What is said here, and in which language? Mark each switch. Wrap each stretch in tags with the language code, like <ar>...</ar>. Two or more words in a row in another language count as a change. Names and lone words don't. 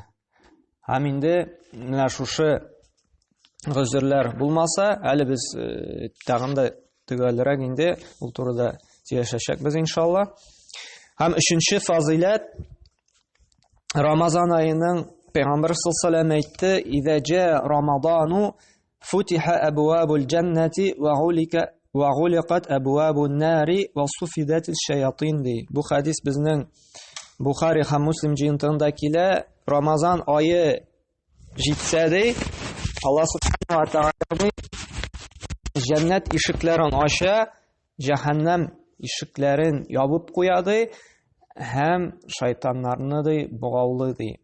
<tt>Һәм инде менә шушы гозерләр булмаса, әле без тагын да төгәлрәк инде ул турыда сөйләшәчәкбез иншалла. Һәм 3нче фазилат, Рамазан айының Пәйгамбәр</tt> <ar>صلى الله عليه</ar> <tt>әйтте:</tt> <ar>"إذا جاء رمضان فتحت أبواب الجنة وغلقت أبواب النار وصفدت الشياطين."</ar> <tt>Бу хадис безнең Бухари һәм Муслим җыентыгында килә. Рамазан айы җитсә Аллаһ</tt> <ar>سبحانه وتعالى</ar> <tt>җәннәт ишекләрен ача, җәһәннәм ишекләрен ябып куя һәм шайтаннарны богаулый.</tt>